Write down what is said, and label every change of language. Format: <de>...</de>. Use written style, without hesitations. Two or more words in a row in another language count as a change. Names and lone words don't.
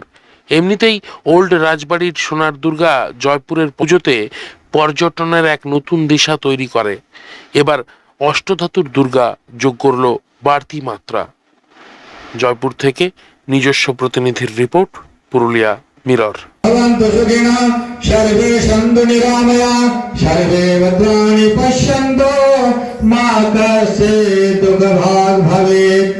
<bn>এমনিতেই ওল্ড রাজবাড়ির সোনার দুর্গা জয়পুরের পুজোতে পর্যটনের এক নতুন দিশা তৈরি করে। এবার অষ্টধাতুর দুর্গা যোগ করল বাড়তি মাত্রা। জয়পুর থেকে নিজস্ব প্রতিনিধির রিপোর্ট, পুরুলিয়া মিরর।</bn> <sa>सर्वे सन्तु निरामया, सर्वे भद्राणि पश्यन्तु, मा कश्चित् दुःखभाग् भवेत्।</sa>